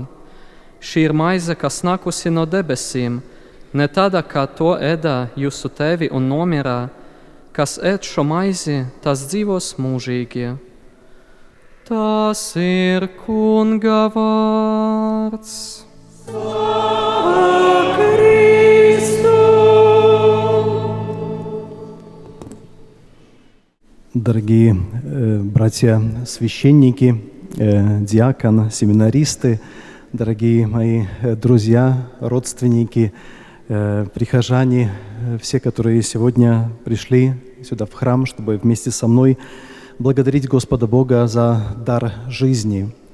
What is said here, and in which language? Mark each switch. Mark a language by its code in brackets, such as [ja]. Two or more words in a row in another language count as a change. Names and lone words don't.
[lv] Šī ir maize, kas nākusi no debesīm, ne tāda, kā to ēdā jūsu tevi un nomirā. Kas ēd šo maizi, tas dzīvos mūžīgi. Tas ir Kunga vārds. Slava Kristu. [ru] Дорогие братья-священники, диакон, семинаристы, дорогие мои друзья, родственники, прихожане, все, которые сегодня пришли сюда в храм, чтобы вместе со мной благодарить Господа Бога за дар жизни.